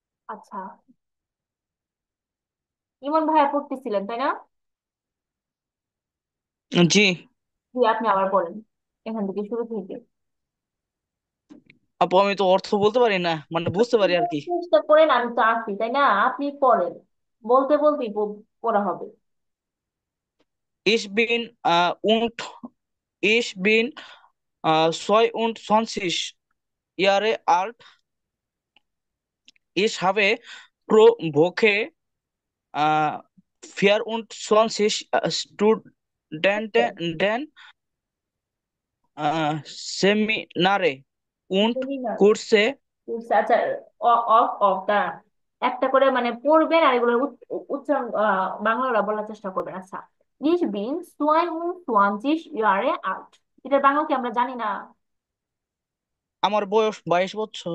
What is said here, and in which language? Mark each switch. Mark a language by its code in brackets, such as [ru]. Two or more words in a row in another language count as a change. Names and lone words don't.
[bn] আচ্ছা, ইমন ভাইয়া পড়তেছিলেন তাই না? জি। জি, আপনি আবার পড়েন, এখান থেকে শুরু থেকে। আপু আমি তো অর্থ বলতে পারি না, মানে বুঝতে পারি আর কি। চেষ্টা করেন, আমি তো আছি তাই না? আপনি পড়েন, বলতে বলতেই পড়া হবে। [de] Ich bin und ich bin 22 Jahre alt. Ich habe pro Woche 24 Studenten Seminare und [bn] সেমিনার, [de] Kurse. [bn] আচ্ছা। অফ অফ দাঁড়ান, একটা করে মানে পড়বেন আর এগুলো উচ্চারণ বাংলা বলার চেষ্টা করবেন। আচ্ছা, [de] Ich bin 22 Jahre alt, [bn] এটার বাংলা কি আমরা জানি না? আমার বয়স 22 বছর।